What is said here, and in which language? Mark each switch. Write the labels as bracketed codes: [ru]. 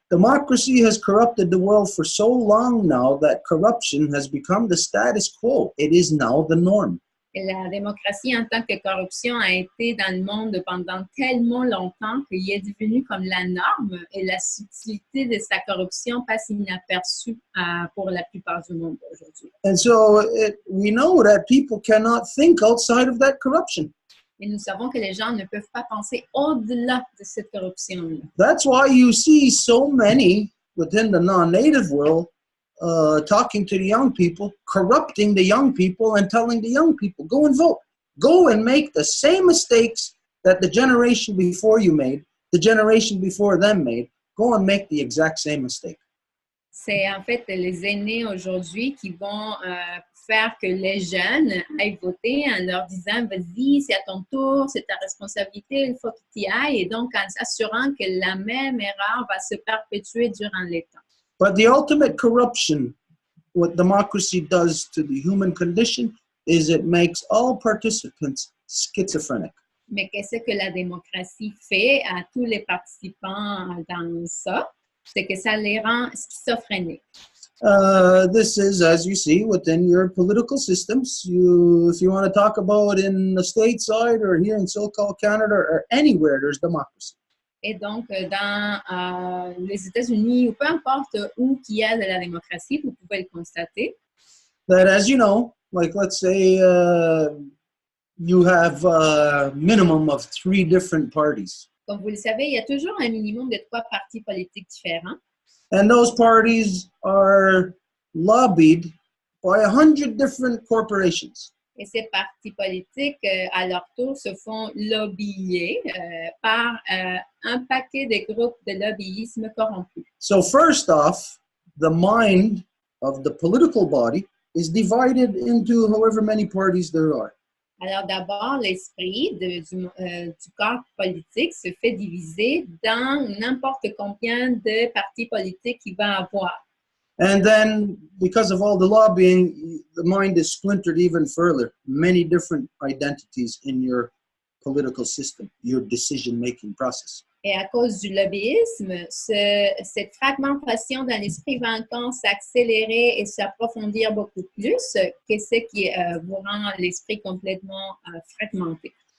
[en] Democracy has corrupted the world for so long now that corruption has become the status quo. It is now the norm. [fr] Et la démocratie en tant que corruption a été dans le monde pendant tellement longtemps qu'il est devenu comme la norme et la subtilité de sa corruption passe inaperçue pour la plupart du monde aujourd'hui. [en] And so we know that people cannot think outside of that corruption. [fr] Et nous savons que les gens ne peuvent pas penser au-delà de cette corruption-là. [en] That's why you see so many within the non-native world talking to the young people, corrupting the young people and telling the young people, go and vote. Go and make the same mistakes that the generation before you made, the generation before them made. Go and make the exact same mistake. [fr] C'est en fait les aînés aujourd'hui qui vont faire que les jeunes aillent voter en leur disant, vas-y, c'est à ton tour, c'est ta responsabilité, il faut que tu y ailles. Et donc, en s'assurant que la même erreur va se perpétuer durant les temps. [en] But the ultimate corruption, what democracy does to the human condition, is it makes all participants schizophrenic. [fr] Mais qu'est-ce que la démocratie fait à tous les participants dans ça? C'est que ça les rend schizophréniques. [en] This is, as you see, within your political systems. If you want to talk about in the stateside or here in so-called Canada or anywhere, there's democracy. [fr] Et donc, dans les États-Unis, ou peu importe où il y a de la démocratie, vous pouvez le constater. [en] That, as you know, like let's say you have a minimum of 3 different parties. [fr] Comme vous le savez, il y a toujours un minimum de 3 partis politiques différents. [en] And those parties are lobbied by 100 different corporations. [fr] Et ces partis politiques, à leur tour, se font lobbyer par un paquet de groupes de lobbyisme corrompus. [en] So first off, the mind of the political body is divided into however many parties there are. [fr] Alors d'abord, l'esprit du corps politique se fait diviser dans n'importe combien de partis politiques il va avoir. [en] And then, because of all the lobbying, the mind is splintered even further. Many different identities in your political system, your decision-making process. [fr] Et à cause du lobbyisme, cette fragmentation dans l'esprit va encore s'accélérer et s'approfondir beaucoup plus, que ce qui vous rend l'esprit complètement fragmenté.